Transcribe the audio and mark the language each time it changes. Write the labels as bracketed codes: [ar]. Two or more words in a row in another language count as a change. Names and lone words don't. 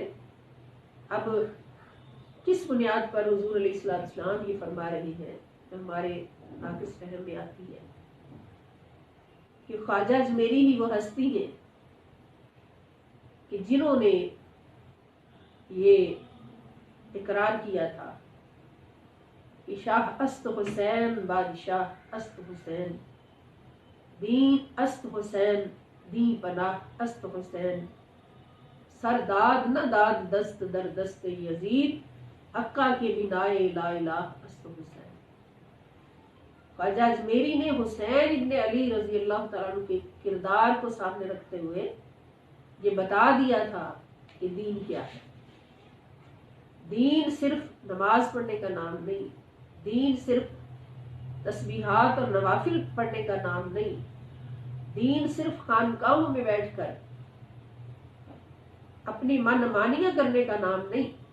[ur] اب کس بنیاد پر حضور [ar] علیہ السلام [ur] یہ فرما رہی ہیں جو ہمارے ناقص فہم میں آتی ہے کہ خواجہ اجمیری ہی وہ ہستی ہے کہ جنہوں نے یہ اقرار کیا تھا کہ [fa] شاہ است حسین بادشاہ است حسین، دین است حسین دین پناہ است حسین، سر داد نہ داد دست در دست یزید، حقا کے بنائے [ar] لا الہ [fa] است حسین۔ [ur] خواجہ اجمیری نے حسین ابن علی [ar] رضی اللہ تعالیٰ عنہ [ur] کے کردار کو سامنے رکھتے ہوئے یہ بتا دیا تھا کہ دین کیا ہے۔ دین صرف نماز پڑھنے کا نام نہیں، دین صرف تسبیحات اور نوافل پڑھنے کا نام نہیں، دین صرف خانقاہوں میں بیٹھ کر اپنی من مانیاں کرنے کا نام نہیں۔